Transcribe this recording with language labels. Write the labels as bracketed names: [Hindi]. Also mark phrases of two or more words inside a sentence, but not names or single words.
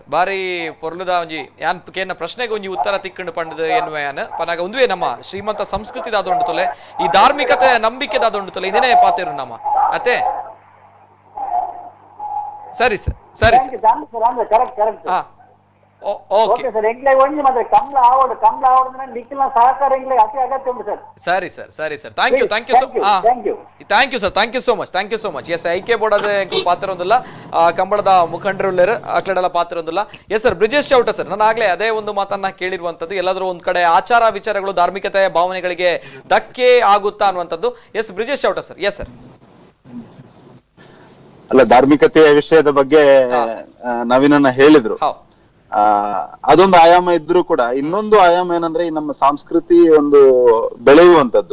[Tulu] ಬಾರಿ ಪೊರ್ಲುದ ಒಂಜಿ ಯಾನ್ ಕೇನ ಪ್ರಶ್ನೆಗೆ ಒಂಜಿ ಉತ್ತರ ತಿಕ್ಕಂಡು ಪಂಡದು ಎನ್ನುವ ಯಾನ್ ಪನಾಗ ಒಂದುವೇ ನಮ್ಮ ಶ್ರೀಮಂತ ಸಂಸ್ಕೃತಿ ದಾದೊಂಡು ತೊಲೆ ಈ ಧಾರ್ಮಿಕತೆ ನಂಬಿಕೆ ದಾದೊಂಡು ತೊಲೆ ಇದೇನೇ ಪಾತೇರು ನಮ್ಮ ಅತ್ತೆ. [Kannada] ಸರಿ ಸರ್ ಸರಿ ಹಾ ಸರಿ ಸರ್ [English] thank you so much [Kannada] ಎಸ್ ಐಕೆ ಬೋರ್ಡ್ ಪಾತ್ರ ಒಂದಿಲ್ಲ ಕಂಬಳದ ಮುಖಂಡರು ಅಕ್ಲೆಡೆಲ್ಲ ಪಾತ್ರ ಒಂದಿಲ್ಲ. ಎಸ್ ಸರ್ ಬ್ರಿಜೇಶ್ ಚೌಟ ಸರ್ ನಾನು ಆಗ್ಲೇ ಅದೇ ಒಂದು ಮಾತನ್ನ ಕೇಳಿರುವಂತದ್ದು ಎಲ್ಲಾದ್ರೂ ಒಂದ್ ಕಡೆ ಆಚಾರ ವಿಚಾರಗಳು ಧಾರ್ಮಿಕತೆಯ ಭಾವನೆಗಳಿಗೆ ಧಕ್ಕೆ ಆಗುತ್ತಾ ಅನ್ನುವಂಥದ್ದು. ಎಸ್ ಬ್ರಿಜೇಶ್ ಚೌಟ ಸರ್. ಎಸ್ ಸರ್. ಅಲ್ಲ ಧಾರ್ಮಿಕತೆಯ ವಿಷಯದ ಬಗ್ಗೆ ನವೀನನ್ನ ಹೇಳಿದ್ರು. ಅದೊಂದು ಆಯಾಮ ಇದ್ರೂ ಕೂಡ ಇನ್ನೊಂದು ಆಯಾಮ ಏನಂದ್ರೆ ಈ ನಮ್ಮ ಸಂಸ್ಕೃತಿ ಒಂದು ಬೆಳೆಯುವಂತದ್ದು.